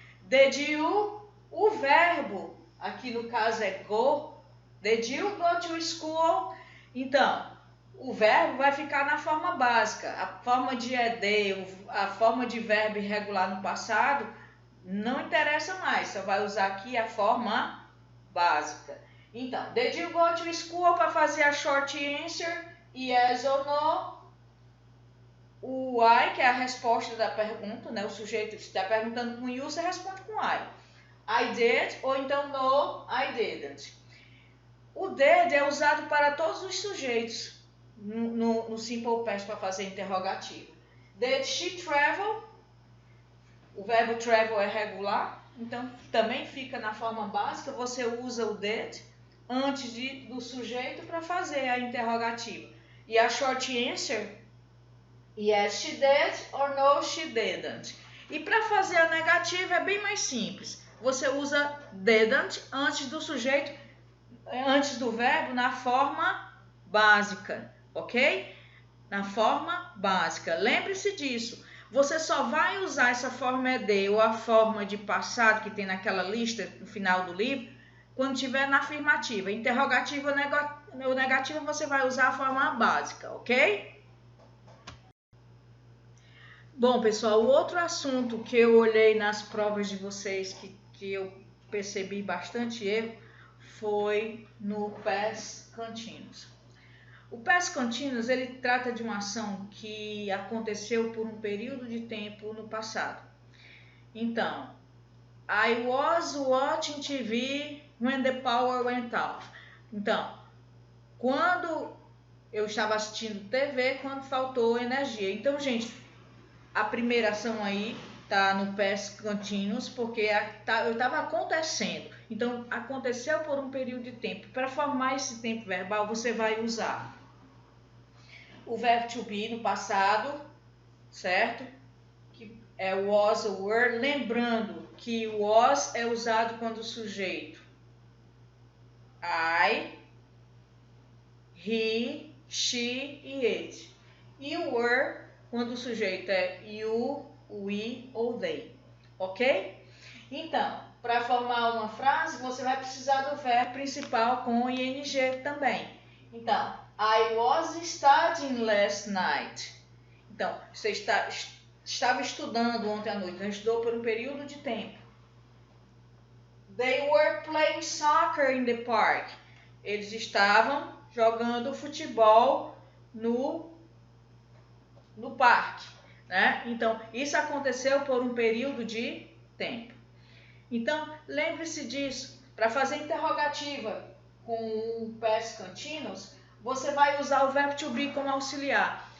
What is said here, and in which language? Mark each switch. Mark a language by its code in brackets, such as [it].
[en] Did you, [pt] o verbo, aqui no caso é go. [en] Did you go to school? [pt] Então, o verbo vai ficar na forma básica. A forma de ed, a forma de verbo irregular no passado, não interessa mais. Só vai usar aqui a forma básica. Então, [en] did you go to school [pt] para fazer a short answer? [en] Yes or no? [pt] O I, que é a resposta da pergunta, né? O sujeito está perguntando com you, você responde com [en] I did, [pt] ou então [en] no, I didn't. [pt] O did é usado para todos os sujeitos no Simple Past para fazer interrogativo. [en] Did she travel? [pt] O verbo travel é regular, então também fica na forma básica. Você usa o did antes do sujeito para fazer a interrogativa. [en] E a short answer, yes, she did, or no, she didn't. [pt] E para fazer a negativa é bem mais simples. Você usa didn't antes do sujeito, antes do verbo, na forma básica, ok? Na forma básica. Lembre-se disso. Você só vai usar essa forma ed ou a forma de passado que tem naquela lista no final do livro quando estiver na afirmativa. Interrogativa ou negativa você vai usar a forma básica, ok? Bom, pessoal, o outro assunto que eu olhei nas provas de vocês que eu percebi bastante erro foi no past continuous. O past continuous, ele trata de uma ação que aconteceu por um período de tempo no passado. Então, [en] I was watching TV when the power went off. [pt] Então, quando eu estava assistindo TV, quando faltou energia. Então, gente, a primeira ação aí tá no past continuous porque eu estava acontecendo. Então, aconteceu por um período de tempo. Para formar esse tempo verbal, você vai usar o verbo to be no passado, certo? Que é was ou were. Lembrando que was é usado quando o sujeito I, he, she e it. E o were quando o sujeito é you, we ou they. Ok? Então, para formar uma frase, você vai precisar do verbo principal com ing também. Então, [en] I was studying last night. [pt] Então, você estava estudando ontem à noite, então estudou por um período de tempo. [en] They were playing soccer in the park. [pt] Eles estavam jogando futebol no parque, né? Então, isso aconteceu por um período de tempo. Então, lembre-se disso. Para fazer interrogativa com o past continuous, você vai usar o verbo to be como auxiliar.